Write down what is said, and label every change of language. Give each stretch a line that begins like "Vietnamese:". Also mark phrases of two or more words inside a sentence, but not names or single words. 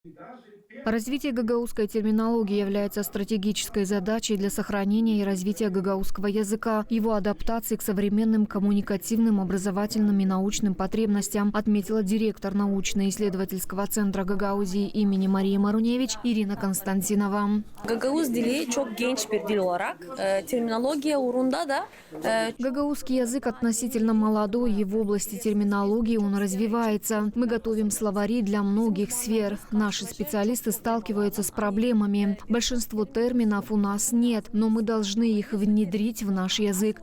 Russian: Развитие гагаузской терминологии является стратегической задачей для сохранения и развития гагаузского языка, его адаптации к современным коммуникативным, образовательным и научным потребностям, отметила директор научно-исследовательского центра Гагаузии имени Марии Маруневич Ирина Константинова.
Gagauz: Гагаuz dili çok genç bir dil olarak terminolojiye uğrunda da
Russian: Гагаузский язык относительно молодой, и в области терминологии он развивается. Мы готовим словари для многих сфер. Наши специалисты сталкиваются с проблемами. Большинство терминов у нас нет, но мы должны их внедрить в наш язык.